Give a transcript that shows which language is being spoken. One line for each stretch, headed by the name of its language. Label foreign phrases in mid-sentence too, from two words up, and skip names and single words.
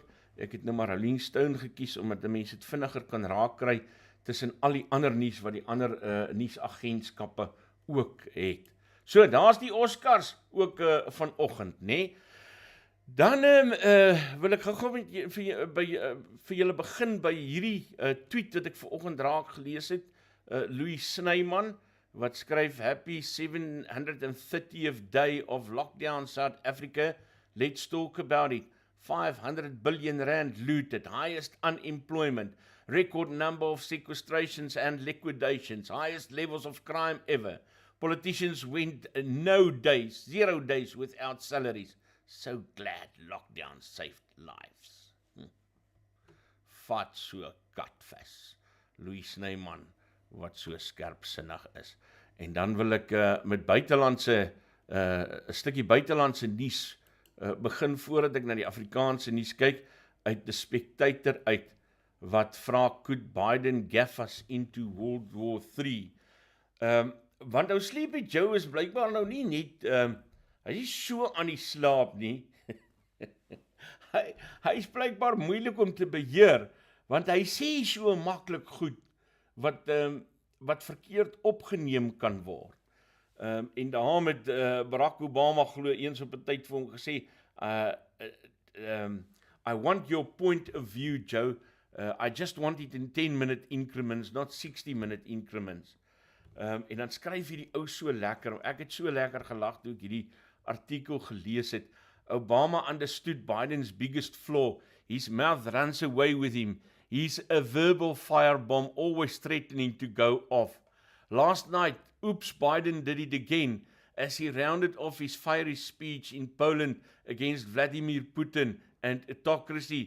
Afrikaans: Ek het nou maar Rolling Stone gekies, omdat die mense het vinniger kan raak kry, tussen al die ander nuus, wat die ander nuusagentskappe ook het. So, daar is die Oscars ook vanoggend, né? Dan wil ek gou vir julle begin by hierdie tweet wat ek vanoggend raak gelees het, Louis Snyman, wat skryf,
English: Happy 730th day of lockdown South Africa, let's talk about it. 500 billion rand looted, highest unemployment, record number of sequestrations and liquidations, highest levels of crime ever. Politicians went 0 days without salaries. So glad lockdown saved lives.
Afrikaans: Vat so katvas. Louis Snyman, wat so skerpsinnig is. En dan wil ek met buitelandse, 'n stukkie buitelandse nuus begin, voordat ek na die Afrikaanse nuus kyk, uit The Spectator uit, wat vra,
English: could Biden gaff us into World War III?
Afrikaans: Want ou Sleepy Joe is blykbaar nou nie net, hy is so aan die slaap nie, hy is blykbaar moeilik om te beheer, want hy sê so maklik goed, wat verkeerd opgeneem kan word. En daarom het Barack Obama glo eens op 'n tyd vir hom gesê,
English: I want your point of view, Joe, I just want it in 10-minute increments, not 60-minute increments.
Afrikaans: En dan skryf hierdie ou so lekker, ek het so lekker gelag toe ek hierdie artikel gelees het.
English: Obama understood Biden's biggest flaw, his mouth runs away with him, he's a verbal firebomb, always threatening to go off. Last night, oops, Biden did it again, as he rounded off his fiery speech in Poland against Vladimir Putin and autocracy.